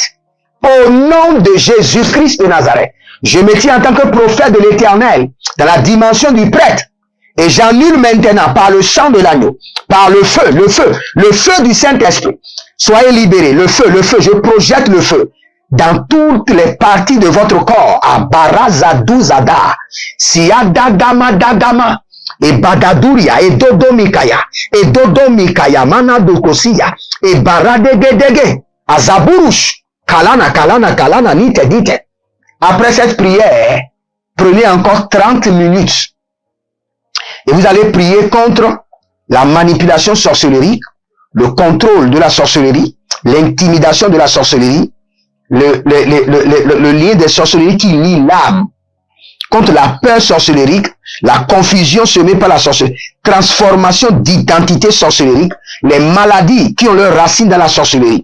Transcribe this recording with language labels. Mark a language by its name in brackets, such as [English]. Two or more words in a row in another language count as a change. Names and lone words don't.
[French] Au nom de Jésus-Christ de Nazareth, je me tiens en tant que prophète de l'Éternel dans la dimension du prêtre. Et j'annule maintenant par le sang de l'agneau, par le feu du Saint-Esprit. Soyez libérés, le feu, je projette le feu dans toutes les parties de votre corps. À Barazaduzada, Siadadama Dadama, et Badaduria, et Dodomikaya, et Dodomikaya, Manadokosia, et Baradegedege, Azaburush, Kalana, nite dite. Après cette prière, prenez encore 30 minutes et vous allez prier contre la manipulation sorcellerie, le contrôle de la sorcellerie, l'intimidation de la sorcellerie, le lien des sorcelleries qui lie l'âme, contre la peur sorcellérique, la confusion semée par la sorcellerie, transformation d'identité sorcellérique, les maladies qui ont leurs racines dans la sorcellerie.